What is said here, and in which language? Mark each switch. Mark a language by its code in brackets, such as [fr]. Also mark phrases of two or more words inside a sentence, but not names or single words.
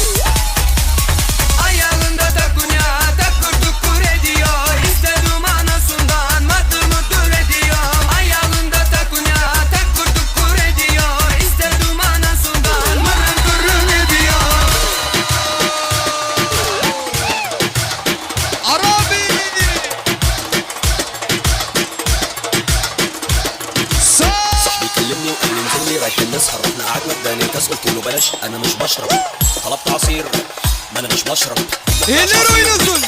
[tr] Ayağında takunya, takır tukur ediyor, İşte duman olsundan, madır mudur ediyor. Ayağında takunya, takır tukur ediyor, İşte duman olsundan, mırın kırın ediyor. Arabi. [ar] صاحبي كلمني وقال لي انزل لي رايحين نسهر رحنا قعدنا اداني كاس قلت له بلاش انا مش بشرب طلبت عصير ما انا مش بشرب [tr] Eller oynasın.